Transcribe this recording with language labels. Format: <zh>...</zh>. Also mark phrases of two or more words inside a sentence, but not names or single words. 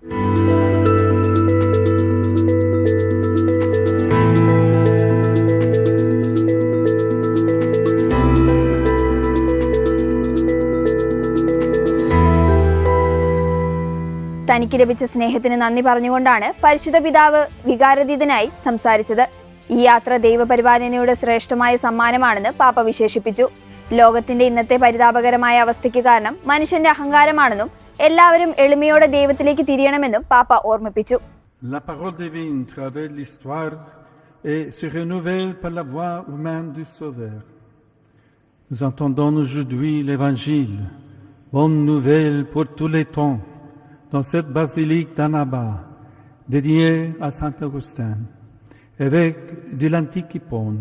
<ml>തനിക്ക് ലഭിച്ച സ്നേഹത്തിന് നന്ദി പറഞ്ഞുകൊണ്ടാണ് പരിശുദ്ധ പിതാവ് വികാരാതീതനായി സംസാരിച്ചത്. ഈ യാത്ര ദൈവപരിപാലനയുടെ ശ്രേഷ്ഠമായ സമ്മാനമാണെന്ന് പാപ്പ വിശേഷിപ്പിച്ചു. ലോകത്തിന്റെ ഇന്നത്തെ പരിതാപകരമായ അവസ്ഥയ്ക്ക് കാരണം മനുഷ്യന്റെ അഹങ്കാരമാണെന്നും എല്ലാവരും എളിമയോടെ ദൈവത്തിലേക്ക് തിരിയണമെന്നും പാപ്പ ഓർമ്മിപ്പിച്ചു.</ml> <fr>La parole divine traverse l'histoire et se renouvelle par la voix humaine du Sauveur. Nous entendons aujourd'hui l'Évangile, bonne nouvelle pour tous les temps, dans cette basilique d'Annaba, dédiée à Saint Augustin, évêque de l'antique Hippone.</fr>